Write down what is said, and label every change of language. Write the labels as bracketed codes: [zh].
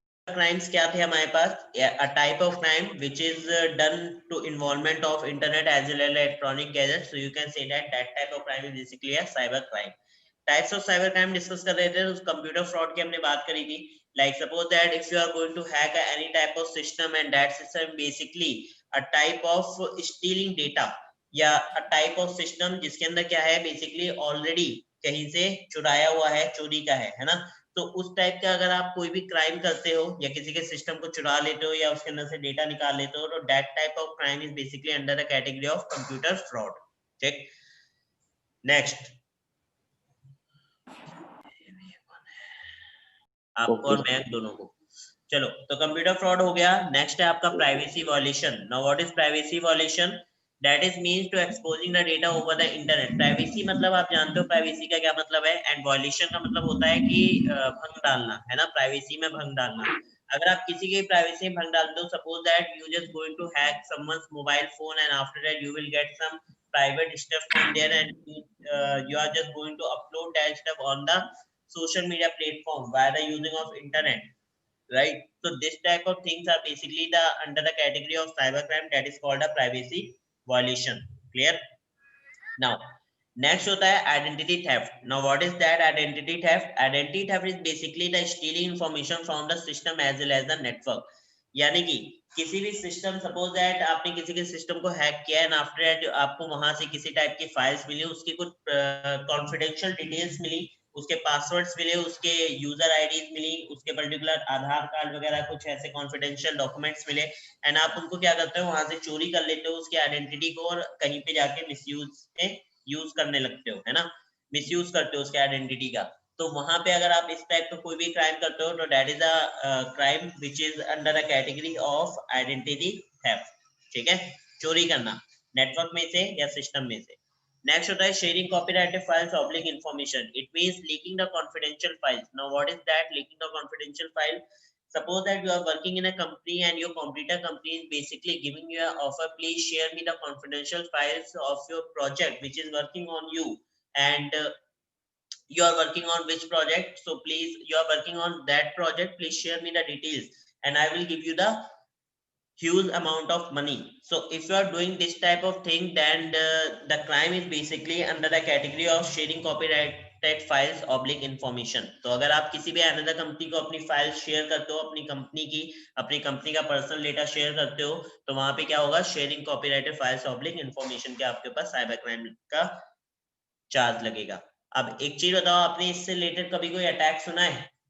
[hi] crimes क्या थे हमारे पास? [en] A type of crime which is done to involvement of internet as well as electronic gadgets. So you can say that type of crime is basically a cyber crime. Types of cyber crime [hi] discuss कर रहे थे, उस computer fraud की हमने बात करी थी. [en] Like suppose that if you are going to hack any type of system and that system basically a type of stealing data या a type of system [hi] जिसके अंदर क्या है [en] basically already [hi] कहीं से चुराया हुआ है, चोरी का है ना. तो उस टाइप का अगर आप कोई भी क्राइम करते हो या किसी के सिस्टम को चुरा लेते हो या उसके अंदर से डेटा निकाल लेते हो, तो [en] That type of crime is basically under the category of computer fraud. [hi] ठीक. नेक्स्ट आपको और मैं दोनों को. चलो, तो कंप्यूटर फ्रॉड हो गया. नेक्स्ट है आपका privacy violation. [en] Now what is privacy violation? That is means to exposing the data over the internet. [hi] Privacy मतलब आप जानते हो प्राइवेसी का क्या मतलब है, एंड वॉयलेशन का मतलब होता है कि भंग डालना, है ना. प्राइवेसी में भंग डालना. अगर आप किसी की प्राइवेसी में भंग डालते हो, [en] Suppose that you just going to hack someone's mobile phone and after that you will get some private stuff from there and you are just going to upload that stuff on the social media platform via the using of internet, right? So this type of things are basically the under the category of cybercrime, that is called a privacy violation. Clear? Now next [hi] होता है [en] identity theft. Now what is that identity theft? Identity theft is basically the stealing information from the system as well as the network. [hi] यानी कि किसी भी system, suppose that आपने किसी के system को हैक किया [en] and after that [hi] आपको वहां से किसी टाइप की फाइल्स मिली, उसकी कुछ कॉन्फिडेंशियल डिटेल्स मिली, उसके पासवर्ड्स मिले, उसके यूजर आईडीज मिली, उसके पर्टिकुलर आधार कार्ड वगैरह कुछ ऐसे कॉन्फिडेंशियल डॉक्यूमेंट्स मिले, एंड आप उनको क्या करते हो, वहां से चोरी कर लेते हो उसकी आइडेंटिटी को और कहीं पे जाके मिसयूज में यूज करने लगते हो, है ना. मिसयूज करते हो उसके आइडेंटिटी का. तो वहां पे अगर आप इस टाइप का कोई भी क्राइम करते हो, तो [en] That is a crime which is under a category of identity theft. [hi] ठीक है, चोरी करना नेटवर्क में से या सिस्टम में से. [en] next [hi] होता है [en] Sharing copyrighted files oblique information. It means leaking the confidential files. Now what is that leaking the confidential file? Suppose that you are working in a company and your competitor company is basically giving you an offer, please share me the confidential files of your project which is working on you, and you are working on which project, so please, you are working on that project, please share me the details and I will give you the huge amount of money. So if you are doing this type of thing, then the crime is basically under the category of sharing copyrighted files oblique information. [hi] तो अगर आप किसी भी another company को अपनी file share करते हो, अपनी कंपनी का पर्सनल डेटा शेयर करते हो, तो वहां पे क्या होगा, sharing copyrighted files oblique information के आपके पास साइबर क्राइम का चार्ज लगेगा. अब एक चीज बताओ, आपने इससे रिलेटेड कभी कोई अटैक सुना है?